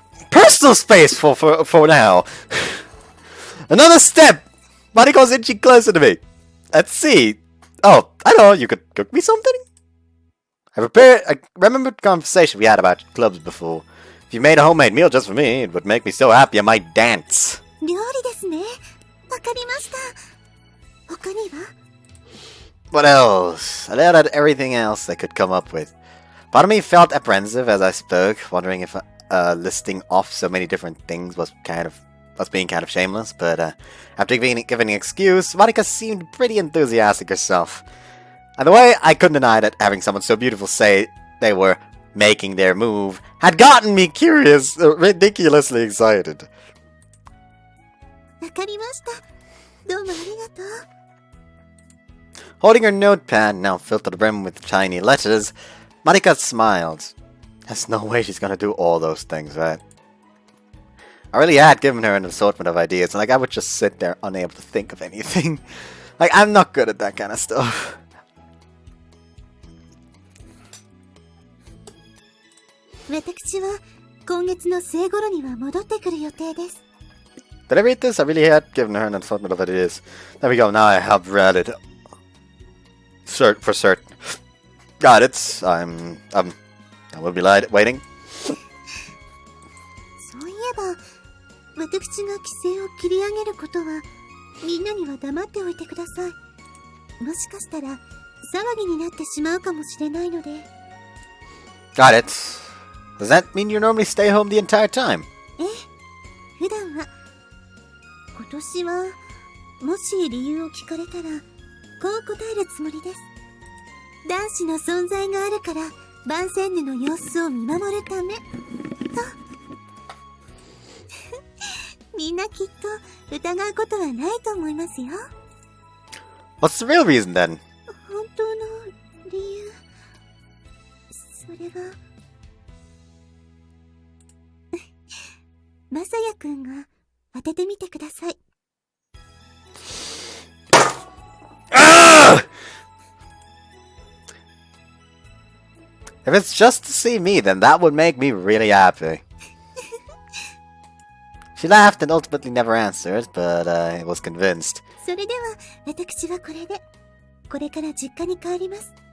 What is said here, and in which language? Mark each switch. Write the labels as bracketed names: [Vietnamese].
[English] Personal space for now. Another step. Mariko's inching closer to me. Let's see. Oh, I know, you could cook me something? I remember the conversation we had about clubs before. If you made a homemade meal just for me, it would make me so happy I might dance. [Japanese] 料理ですね。わかりました。他には? [English] What else? I let out everything else I could come up with. Part of me felt apprehensive as I spoke, wondering if listing off so many different things was being kind of shameless, but after giving an excuse, Marika seemed pretty enthusiastic herself. And the way I couldn't deny that having someone so beautiful say they were making their move had gotten me curious, ridiculously excited. [Japanese] わかりました。どうもありがとう。 [English] Holding her notepad, now filled to the brim with tiny letters, Marika smiled. There's no way she's gonna do all those things, right? I really had given her an assortment of ideas, and I would just sit there unable to think of anything. I'm not good at that kind of stuff. [Japanese] 私は今月の末頃には戻ってくる予定です。 [English] Did I read this? I really had given her an assortment of ideas. There we go, now I have read it. For certain. Got it. I will be waiting. [Japanese] そういえば、私が規制を切り上げることは、みんなには黙っておいてください。もしかしたら、騒ぎになってしまうかもしれないので。 [English] Got it. Does that mean you normally stay home the entire time? [Japanese] ええ、普段は。今年は、もし理由を聞かれたら、こう答えるつもりです。男子の存在があるから、番宣での様子を見守るため、と。みんなきっと疑うことはないと思いますよ。 [English] What's the real reason then? [Japanese] 本当の理由、それが、まさやくんが当ててみてください。 [English] If it's just to see me, then that would make me really happy. She laughed and ultimately never answered, but I was convinced. [Japanese] それでは、私はこれで、これから実家に帰ります。